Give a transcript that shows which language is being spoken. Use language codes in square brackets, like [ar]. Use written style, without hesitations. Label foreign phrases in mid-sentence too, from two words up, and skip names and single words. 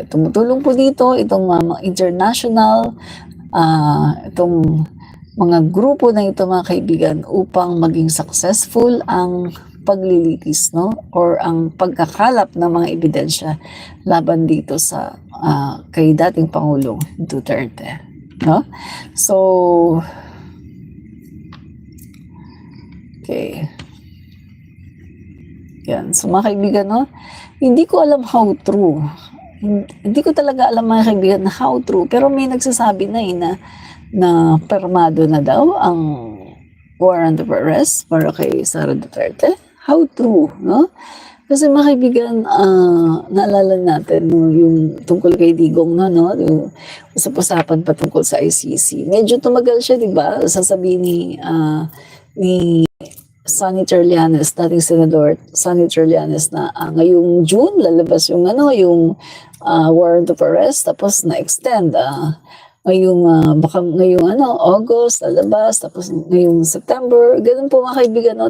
[tl] Tumutulong po dito itong international, itong mga grupo na ito, mga kaibigan, upang maging successful ang paglilitis, no, or ang pagkakalap ng mga ebidensya laban dito sa kay dating Pangulong Duterte, no. [en] So, okay. [tl] Yan. So, mga kaibigan, no, hindi ko alam [en] how true. [tl] Hindi ko talaga alam, mga kaibigan, na [en] how true. [tl] Pero may nagsasabi na permado na daw ang [en] warrant of arrest [tl] para kay Sara Duterte. [en] How true, no? [tl] Kasi, mga kaibigan, naalala natin, no, yung tungkol kay Digong, no, yung usap-usapan pa tungkol sa ICC. Medyo tumagal siya, di ba? Sasabihin ni Sonny Trillanes, dating Senador Sonny Trillanes, na ngayong June lalabas yung [en] warrant of arrest, [tl] tapos na-extend baka ngayong August lalabas, tapos ngayong September, ganun po, mga kaibigan, no?